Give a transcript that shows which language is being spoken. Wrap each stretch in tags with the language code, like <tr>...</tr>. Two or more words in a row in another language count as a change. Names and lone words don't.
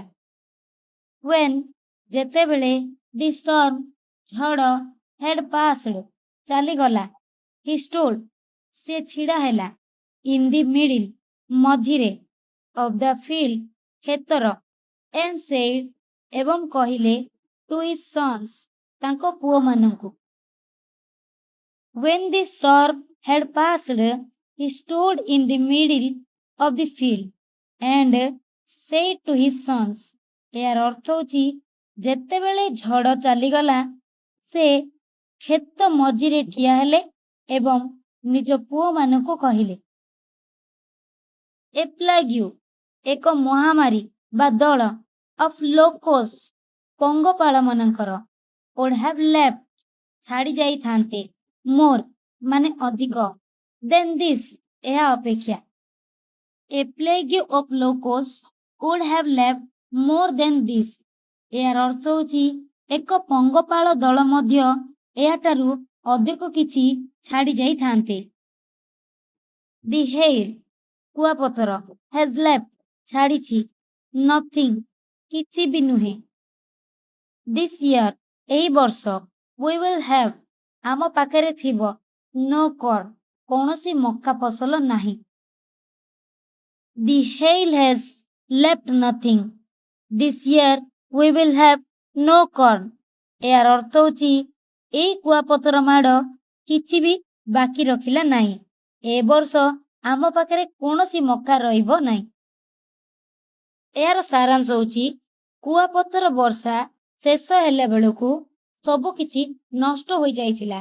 <en>when ଯେତେବେଳେ the storm ଝଡ଼ had passed ଚାଲିଗଲା he stood</en> <or>ସେ ଛିଡ଼ା ହେଲା</or> <en>in the middle ମଝିରେ of the field କ୍ଷେତର and said</en> <or>ଏବଂ କହିଲେ</or> <en>to his sons</en> <or>ତାଙ୍କ ପୁଅମାନଙ୍କୁ।</or> <en>When the storm had passed, he stood in the middle of the field and said to his sons</en> <or>ଏହାର ଅର୍ଥ ହେଉଛି ଯେତେବେଳେ ଝଡ଼ ଚାଲିଗଲା ସେ କ୍ଷେତ ମଝିରେ ଠିଆ ହେଲେ ଏବଂ ନିଜ ପୁଅମାନଙ୍କୁ କହିଲେ,</or> <en>a plague,</en> <or>ଏକ ମହାମାରୀ ବା ଦଳ</or> <en>of locust,</en> <or>ପଙ୍ଗପାଳମାନଙ୍କର,</or> <en>would have left,</en> <or>ଛାଡ଼ି ଯାଇଥାନ୍ତେ, more, ମାନେ ଅଧିକ,</or> <en>than this,</en> <or>ଏହା ଅପେକ୍ଷା।</or> <en>A plague of locusts would have left more than this,</en> <or>ଏହାର ଅର୍ଥ ହେଉଛି ଏକ ପଙ୍ଗପାଳ ଦଳ ମଧ୍ୟ ଏହାଠାରୁ ଅଧିକ କିଛି ଛାଡ଼ି ଯାଇଥାନ୍ତେ।</or> <en>The hair, କୁଆପଥର, has left,</en> <or>ଛାଡ଼ିଛି, nothing, କିଛି ବି ନୁହେଁ।</or> <en>This year,</en> <or>ଏହି ବର୍ଷ,</or> <en>we will have,</en> <or>ଆମ ପାଖରେ ଥିବ,</or> <en>no corn,</en> <or>କୌଣସି ମକା ଫସଲ ନାହିଁ।</or> <en>The hail has left nothing. This year we will have no corn.</en> <or>ଏହାର ଅର୍ଥ ହେଉଛି ଏଇ କୁଆପଥର ମାଡ଼ କିଛି ବି ବାକି ରଖିଲା ନାହିଁ। ଏ ବର୍ଷ ଆମ ପାଖରେ କୌଣସି ମକା ରହିବ ନାହିଁ। ଏହାର ସାରାଂଶ ହେଉଛି କୁଆପଥର ବର୍ଷା ଶେଷ ହେଲା ବେଳକୁ ସବୁ କିଛି ନଷ୍ଟ ହୋଇଯାଇଥିଲା।</or>